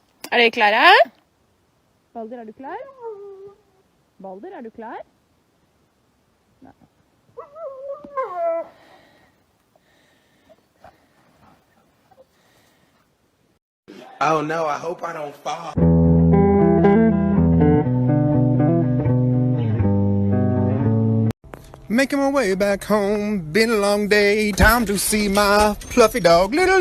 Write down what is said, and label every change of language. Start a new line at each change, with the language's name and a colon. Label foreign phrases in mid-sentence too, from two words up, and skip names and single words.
Norwegian: Er dere klare? Balder, er du klar? Balder, er du klar? Nei.
English: Oh no, I hope I don't fall. Making my way back home, been a long day, time to see my fluffy dog.